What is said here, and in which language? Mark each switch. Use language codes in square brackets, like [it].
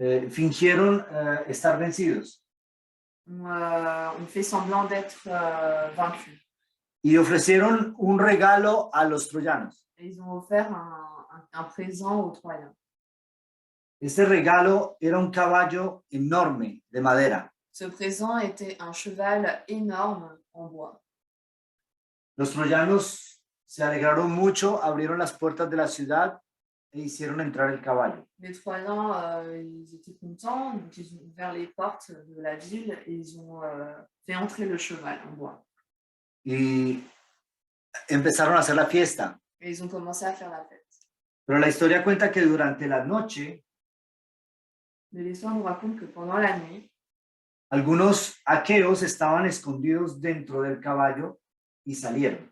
[es] fingieron estar vencidos [fr] ont fait semblant d'être vaincus. [es] y ofrecieron un regalo a los troyanos. [fr] Et ils ont offert un présent aux Troyens. [es] Este regalo era un caballo enorme de madera. [fr] Ce présent était un cheval énorme en bois. [es] Los troyanos se alegraron mucho, abrieron las puertas de la ciudad e hicieron entrar el caballo. [fr] Les Troyens, ils étaient contents, donc ils ont ouvert les portes de la ville et ils ont fait entrer le cheval en bois. [es] Y empezaron a hacer la fiesta. [fr] Et ils ont commencé à faire la fête. [es] Pero la historia cuenta que durante la noche, [fr] Mais l'histoire nous raconte que pendant la nuit, [es] algunos aqueos estaban escondidos dentro del caballo y salieron.